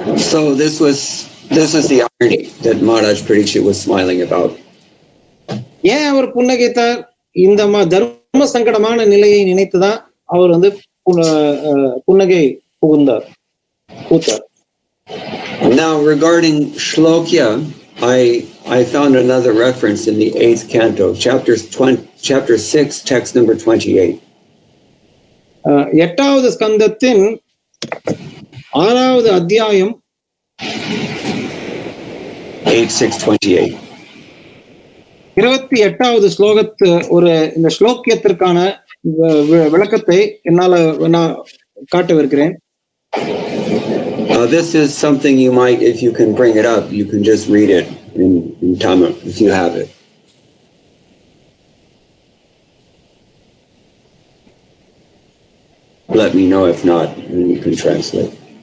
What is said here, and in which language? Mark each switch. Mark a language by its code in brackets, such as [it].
[en] So this was the irony that Maharaj Parikshit was smiling about. [ta] ஏன் அவர் புன்னகைத்தார்? இந்த தர்ம சங்கடமான நிலையை நினைத்துதான் அவர் வந்து புன்னகை பூத்தார். [en] Now regarding Shlokya, I found another reference in the 8th canto, chapter 6, text number 28. [ta] 8வது ஸ்கந்தத்தின் 6வது அத்தியாயம் 8:6:28. 28வது ஸ்லோகத்து இந்த ஸ்லோக்கியத்திற்கான விளக்கத்தை நான் காட்டவிருக்கிறேன். [en] This is something you might, if you can bring it up, you can just read it in Tamil if you have it. Let me know if not, and you can translate.